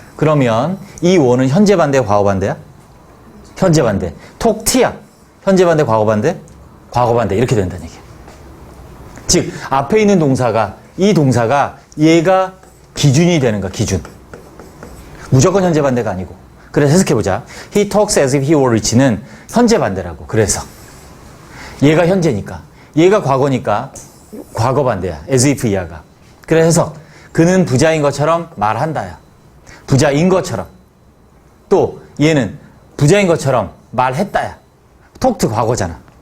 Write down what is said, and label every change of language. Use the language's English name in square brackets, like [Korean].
[Korean] 그러면 이 were는 현재 반대, 과거 반대야? 현재 반대. talked야. 현재 반대, 과거 반대? 과거 반대. 이렇게 된다는 얘기야. 즉, 앞에 있는 동사가, 이 동사가 얘가 기준이 되는 거야, 기준. 무조건 현재 반대가 아니고. 그래서 해석해보자. [English] He talks as if he were rich는 [Korean] 현재 반대라고. 그래서. 얘가 현재니까. 얘가 과거니까 과거 반대야. as if 이하가. 그래서 그는 부자인 것처럼 말한다야. 부자인 것처럼. 또 얘는 부자인 것처럼 말했다야. talked 과거잖아.